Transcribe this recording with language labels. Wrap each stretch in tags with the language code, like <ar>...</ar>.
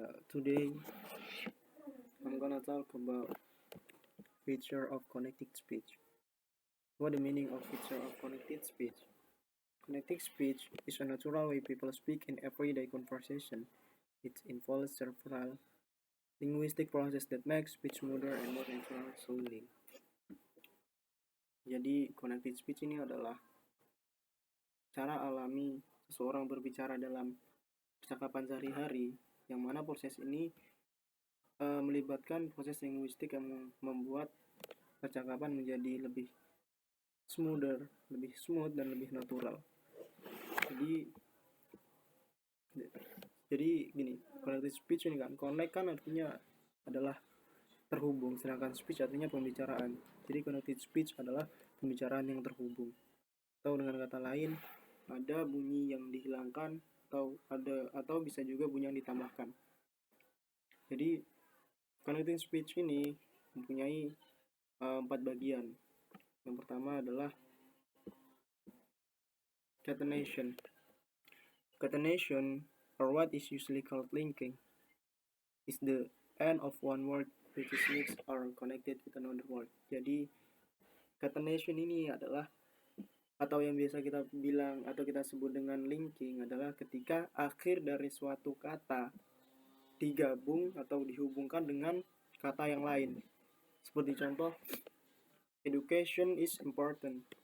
<en>Today I'm gonna talk about feature of connected speech. What the meaning of feature of connected speech? Connected speech is a natural way people speak in everyday conversation. It involves several linguistic process that makes speech smoother and more natural sounding.</en> <id>Jadi connected speech ini adalah cara alami seseorang berbicara dalam percakapan sehari-hari, yang mana proses ini melibatkan proses linguistik yang membuat percakapan menjadi lebih smooth dan lebih natural. Jadi gini, connected speech ini kan, connect kan artinya adalah terhubung, sedangkan speech artinya pembicaraan. Jadi connected speech adalah pembicaraan yang terhubung. Atau dengan kata lain, ada bunyi yang dihilangkan atau bisa juga bunyi yang ditambahkan. Jadi connecting speech ini mempunyai 4 bagian. Yang pertama adalah catenation.</id> <en>Catenation, or what is usually called linking, is the end of one word which is mixed or connected with another word.</en> <id>Jadi catenation ini adalah, atau yang biasa kita bilang atau kita sebut dengan linking, adalah ketika akhir dari suatu kata digabung atau dihubungkan dengan kata yang lain. Seperti contoh,</id> <en>education is important.</en>